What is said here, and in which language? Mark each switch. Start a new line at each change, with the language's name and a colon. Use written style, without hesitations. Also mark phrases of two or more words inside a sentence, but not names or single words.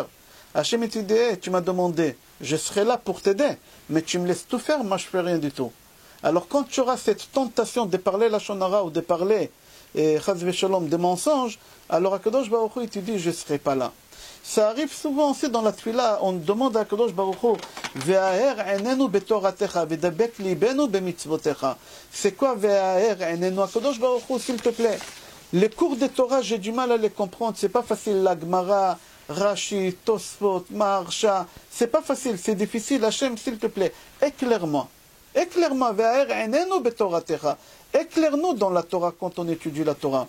French: Hachem, il te dit, hey, tu m'as demandé, je serai là pour t'aider, mais tu me laisses tout faire, moi je ne fais rien du tout. Alors quand tu auras cette tentation de parler la Shonara ou de parler,
Hebrew: חס ושלום,
French: des mensonges, alors
Hebrew: הקדוש ברוך הוא,
French: il te dit, je ne serai pas là. Ça arrive souvent aussi dans la Tfila, on demande à
Hebrew: הקדוש ברוך הוא, והאר עינינו בתורתך, ודבק לבנו במצוותיך.
French: C'est quoi
Hebrew: והאר עינינו? הקדוש ברוך הוא,
French: s'il te plaît. Les cours de Torah, j'ai du mal à les comprendre. C'est pas facile. La Gemara, Rashi, Tosfot, Maharsha. C'est pas facile, c'est difficile. Hachem, s'il te plaît, éclaire-moi. Éclaire-moi. Éclaire-nous dans la Torah quand on étudie la Torah.